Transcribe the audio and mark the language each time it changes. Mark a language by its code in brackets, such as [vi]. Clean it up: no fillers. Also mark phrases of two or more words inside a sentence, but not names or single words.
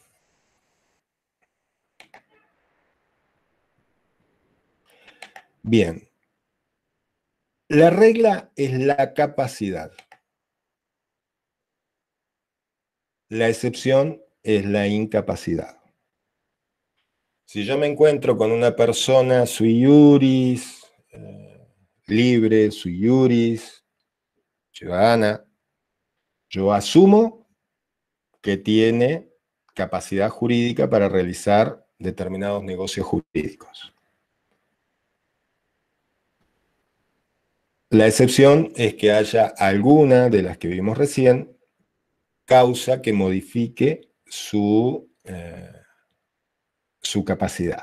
[es] Bien. La regla es la capacidad. La excepción es la incapacidad. Si yo me encuentro con una persona [la] sui iuris, [es] libre, [la] sui iuris, [es] ciudadana, yo asumo que tiene capacidad jurídica para realizar determinados negocios jurídicos. La excepción es que haya alguna de las que vimos recién, causa que modifique su capacidad.